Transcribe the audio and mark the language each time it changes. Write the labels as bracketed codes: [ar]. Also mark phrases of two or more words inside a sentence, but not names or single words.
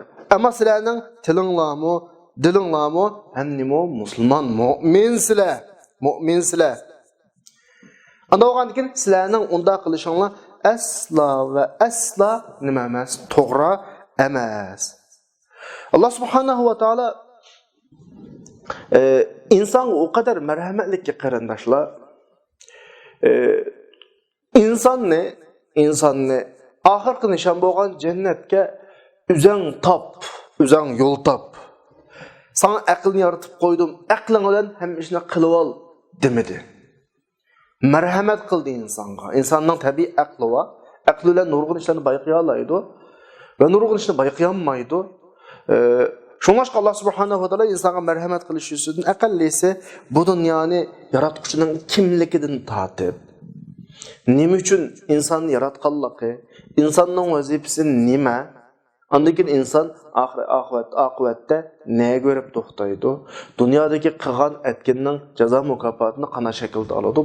[uz] Ammo sizlarning tilinglarmi, dilinglarmi hamnimo musulmon, mu'minsizlar. Anda o'qandan keyin sizlarning unda qilishinglar asla va asla nima emas, to'g'ri emas. Alloh subhanahu va taolo inson [tr] o kadar [uz] merhametlikki qarindoshlar, insonni oxirgi nishon bo'lgan jannatga uzang top o'zing yo'l top. Sana aqlni yaratib qo'ydim. Aqling bilan hamma ishni qilib ol demadi. Marhamat qildi insonga. Insonning tabiiy aqli va aqli bilan nurg'un ishlarni bayqay oladi va nurg'un ishni bayqay olmaydi. Şunlaşqa Allah subhanahu wa ta'ala insana merhamet qilish uchun aqallisi bu dunyoni yaratquchining kimligidan tortib, nima uchun insonni yaratganligi, insonning vazifasi nima, undan keyin inson oqibatda ne ko'rib to'xtaydi, dunyodagi qilgan etkinning jazo mukofotini qana shaklda oladi.